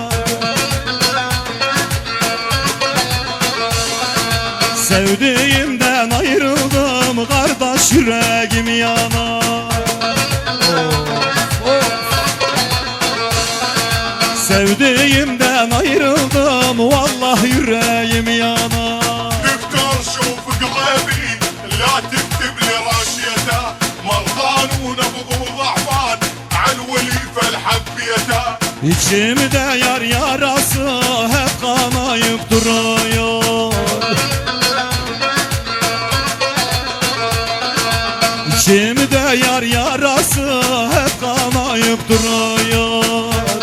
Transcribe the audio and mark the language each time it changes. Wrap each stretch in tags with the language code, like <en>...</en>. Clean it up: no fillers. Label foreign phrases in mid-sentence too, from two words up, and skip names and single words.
<tr>Sevdiğimden ayrıldım kardeş yüreğim yanar. Sevdiğimden ayrıldım vallahi yüreğim yanar.</tr> <ar>دكتور شوف قلبي لا تكتب لي راشيته مرضان ونبض وضعفان عالولي فالحبيته.</ar> <tr>İçimde yar yarası hep kanayıp duruyor. İçimde yar yarası hep kanayıp duruyor.</tr>